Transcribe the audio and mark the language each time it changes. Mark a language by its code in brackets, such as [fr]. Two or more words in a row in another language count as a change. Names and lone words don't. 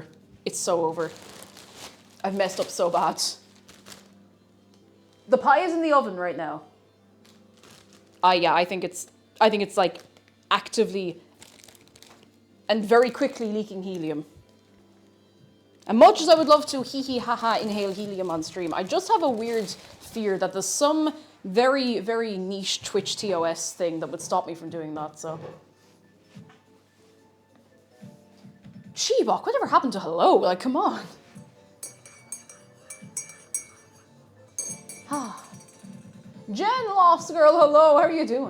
[en] It's so over. I've messed up so bad. The pie is in the oven right now. Yeah, I think it's like actively and very quickly leaking helium. And much as I would love to hee-hee-ha-ha inhale helium on stream, I just have a weird fear that there's some very, very niche Twitch TOS thing that would stop me from doing that, so. Sheebok, whatever happened to hello? Like, come on. Jen Lost Girl, hello, how are you doing?